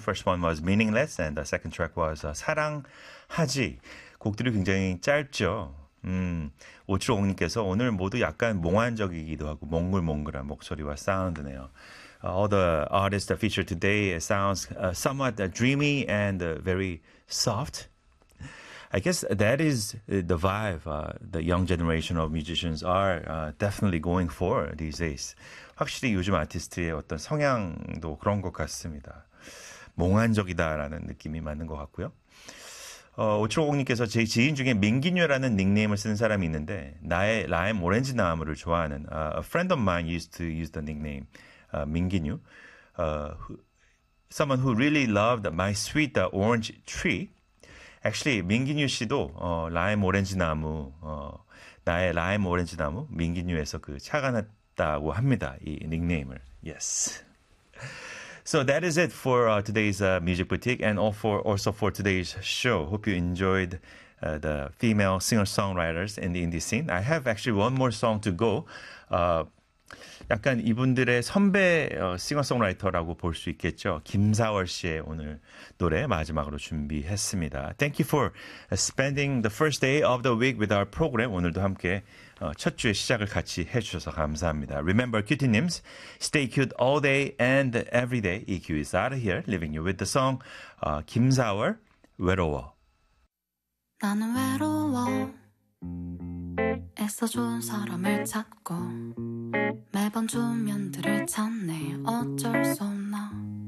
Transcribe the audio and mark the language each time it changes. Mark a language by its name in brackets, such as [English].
[English] First one was Meaningless and the second track was 사랑하지. [Korean] 곡들이 굉장히 짧죠. 오츠로옹님께서 오늘 모두 약간 몽환적이기도 하고 몽글몽글한 목소리와 사운드네요. [English] All the artists that feature today sounds somewhat dreamy and very soft. I guess that is the vibe the young generation of musicians are definitely going for these days. [Korean] 확실히 요즘 아티스트의 어떤 성향도 그런 것 같습니다. 몽환적이다라는 느낌이 맞는 것 같고요. 오츠로옹님께서 제 지인 중에 민기뉴라는 닉네임을 쓰는 사람이 있는데 나의 라임 오렌지 나무를 좋아하는 [English] a friend of mine used to use the nickname 민기뉴. Someone who really loved my sweet orange tree. [Korean] Actually, 민기뉴 씨도 라임 오렌지 나무, 나의 라임 오렌지 나무 민기뉴에서 그 착안했다고 합니다. 이 닉네임을. Yes. [English] So that is it for today's music boutique and also for today's show. Hope you enjoyed the female singer-songwriters in the indie scene. I have actually one more song to go. [Korean] 약간 이분들의 선배 싱어송라이터라고 볼 수 있겠죠. 김사월 씨의 오늘 노래 마지막으로 준비했습니다. [English] Thank you for spending the first day of the week with our program. [Korean] 오늘도 함께 첫 주의 시작을 같이 해주셔서 감사합니다. [English] Remember, cutie names, stay cute all day and every day. EQ is out of here, leaving you with the song 김사월, 외로워. [Korean] 나는 외로워 애써 좋은 사람을 찾고 매번 주면들을 찾네 어쩔 수 없나.